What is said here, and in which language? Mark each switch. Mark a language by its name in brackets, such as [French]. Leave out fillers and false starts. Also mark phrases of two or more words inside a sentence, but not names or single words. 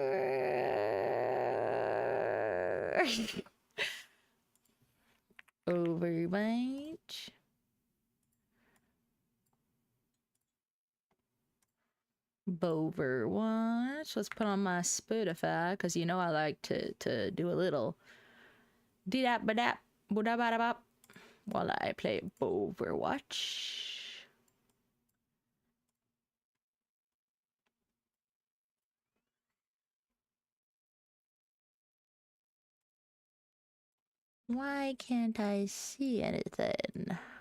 [English] Overwatch. Boverwatch. Let's put on my Spotify because you know I like to do a little dee-dap-ba-dap, boo-da-ba-da-bop while I play Boverwatch. Why can't I see anything?